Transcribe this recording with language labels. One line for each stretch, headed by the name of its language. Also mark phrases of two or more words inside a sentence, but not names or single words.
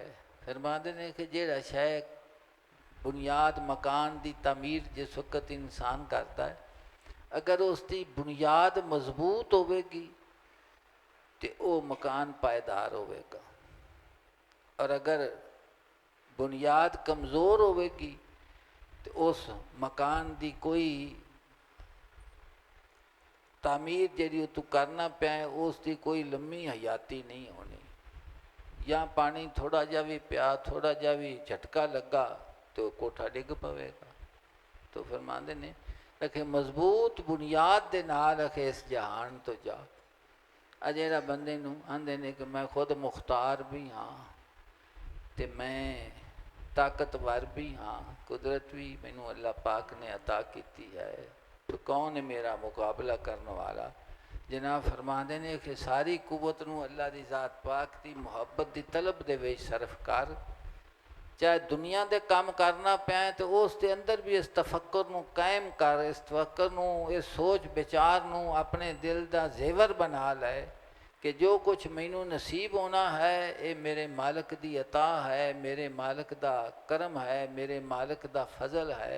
Punjabi: فرما دے نے کہ جیڑا شے بنیاد مکان دی تعمیر جس وقت
Urdu: انسان کرتا ہے،
Punjabi: اگر اس دی بنیاد مضبوط ہوئے گی
Urdu: تو وہ مکان پائیدار
Punjabi: ہوئے گا، اور اگر بنیاد کمزور ہوئے گی تو اس مکان دی کوئی تعمیر جیڑی تو کرنا پیا ہے اس دی کوئی لمبی حیاتی نہیں ہونی. یا پانی تھوڑا جا بھی پیا، تھوڑا جا بھی جھٹکا لگا تو کوٹھا ڈگ پوے گا. تو فرماندے نے رکھے مضبوط بنیاد دے نال رکھے اس جہان تو جا. جیڑا بندے نوں آندے نے کہ میں خود مختار بھی ہاں تے میں طاقتور بھی ہاں، قدرت بھی مینوں اللہ پاک نے عطا کیتی ہے، تو کون ہے میرا مقابلہ کرنے والا. جناب فرماندے نے کہ ساری قوت نوں اللہ دی ذات پاک دی محبت دی طلب دے وچ صرف کر. چاہے دنیا دے کام کرنا پیا تو اس دے اندر بھی اس تفکر نوں قائم کر، اس تفکر نوں، اس سوچ بچار نوں اپنے دل دا زیور بنا لے کہ جو کچھ مینوں نصیب ہونا ہے یہ میرے مالک دی عطا ہے، میرے مالک دا کرم ہے، میرے مالک دا فضل ہے.